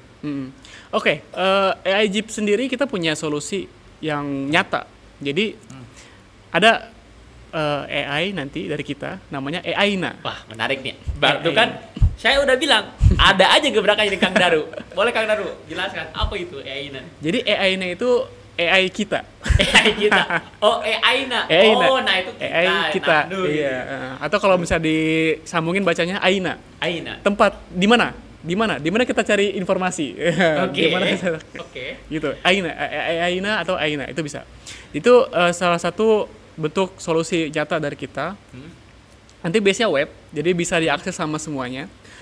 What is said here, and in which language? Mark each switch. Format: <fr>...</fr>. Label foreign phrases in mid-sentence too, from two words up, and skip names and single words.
<id>Oke, AI Jeep sendiri kita punya solusi yang nyata. Jadi ada AI nanti dari kita, namanya AI-na. Wah, menarik nih. Baru AI. kan saya udah bilang ada aja gebrakannya di Kang Daru. Boleh Kang Daru jelaskan apa itu AI-na? Jadi AI-na itu AI kita. AI kita. Oh, AI-na. AI-na. Oh, nah itu kita. AI kita. Nah, Iya. Atau kalau bisa disambungin bacanya AINA. AI-na. Tempat di mana? Di mana? Di mana kita cari informasi? Oke. Di mana kita Oke. gitu. AINA atau AINA itu bisa. Itu salah satu bentuk solusi nyata dari kita. Nanti base-nya web, jadi bisa diakses sama semuanya. Oke.</id>